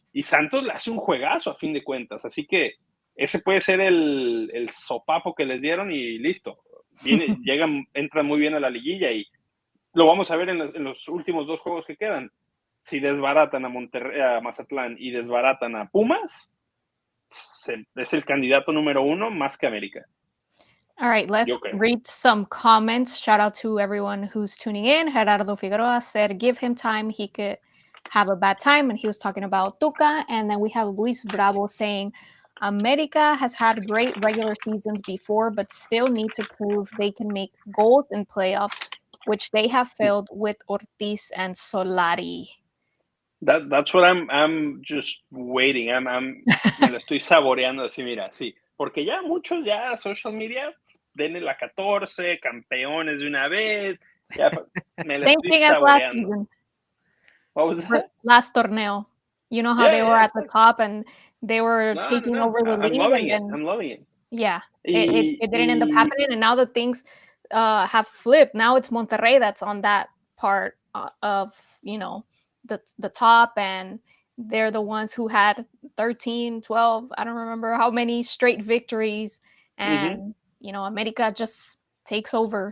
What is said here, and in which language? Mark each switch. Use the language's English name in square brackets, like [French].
[Spanish] Y Santos le hace un juegazo a fin de cuentas, así que ese puede ser el sopapo que les dieron y listo. Entran muy bien a la liguilla y lo vamos a ver en los últimos 2 juegos que quedan. Si desbaratan a Monterrey, a Mazatlán y desbaratan a Pumas, es el candidato número 1 más que América. [English] All right, let's read some comments. Shout out to everyone who's tuning in. Gerardo Figueroa said, give him time. He could have a bad time. And he was talking about Tuca. And then we have Luis Bravo saying, America has had great regular seasons before, but still need to prove they can make goals in playoffs, which they have failed with Ortiz and Solari. That's what I'm just waiting. [Spanish] Me lo estoy saboreando así, mira, sí. Porque ya muchos, social media, denle la 14, campeones de una vez. Ya me lo estoy saboreando. [English] What was that? Last torneo. You know how they were at the top and they were taking over the league. I'm loving it. Yeah, it didn't end up happening, and now the things have flipped. Now it's Monterrey that's on that part of the top, and they're the ones who had 13, 12, I don't remember how many straight victories, and America just takes over.